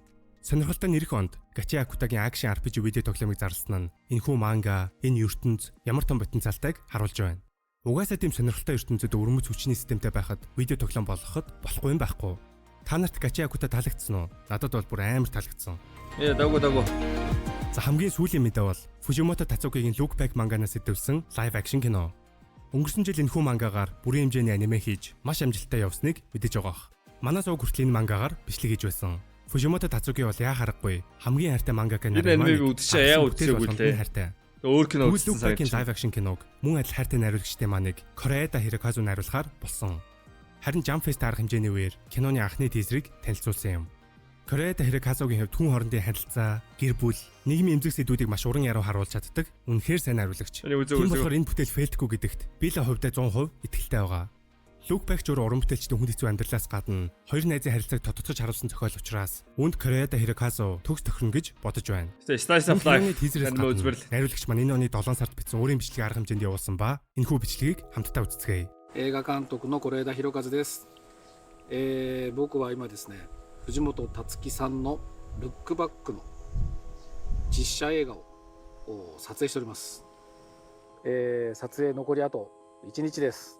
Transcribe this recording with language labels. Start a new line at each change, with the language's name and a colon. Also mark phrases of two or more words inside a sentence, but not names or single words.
Mongolian: Сонирхолтой нэрх онд Gachi Akutaгийн акшн RPG видео тоглоомыг зарласан нь энэхүү манга, энэ ертөнц ямар том потенциалтай харуулж байна. Угаасаа тийм сонирхолтой ертөнцид өрмөц хүчний системтэй байхад видео тоглоом болгоход болохгүй юм байхгүй. Та нарт Gachi Akuta таалагдсан уу? Надад бол бүр амар таалагдсан. Дагуу. За хамгийн сүүлийн мэдээ бол Fujimoto Tatsuki-гийн Look Back манганаас идэвсэн
English: live action
Mongolian: кино. Өнгөрсөн жил энэхүү мангагаар бүрийн хэмжээний аниме хийж маш амжилттай явсныг мэдэж байгаах. Манаас уг хүртэл энэ мангагаар бичлэг хийж байсан. Fujimoto Tatsuki бол яа харахгүй хамгийн хайртай мангaka нар. Энэ аниме үзчихээ яа үзээгүй те. Хайртай. Өөр кино үзсэн санагдаж байна.
English: Live action
Mongolian: киног мөн адил хайртай найруулагчтай маныг Koreeda Hirokazu найруулахаар болсон. Харин Jump Fest арга хэмжээний үеэр киноны анхны тизерийг танилцуулсан юм. Koreeda Hirokazuгийн хувьд хүн хоорондын харилцаа, гэр бүл, нийгмийн эмзэг сэдвүүдийг маш уран яруу харуулж чаддаг. Үнэхээр сайн найруулагч. Тийм болохоор энэ бүтээл фейлдэхгүй гэдэгт би л хувьдаа 100% итгэлтэй байгаа. Look Back журуу уран бүтээлчдийн хүн хэцүү амьдралаас гадна хоёр найзын харилцааг тодтогч харуулсан зохиол учраас үүнд Koreeda Hirokazu төгс тохирно гэж бодож байна.
English: Slice of Life
Mongolian: найруулагч маань энэ оны 7 сард бичсэн өөрийн бичлэгийг арга хэмжээнд явуулсан ба энэхүү бичлэгийг хамтдаа үзцгээе.
Japanese: 映画監督の是枝裕和です。僕は今ですね、藤本辰樹さんのルックバックの実写映画を撮影しております。撮影残りあと1日です。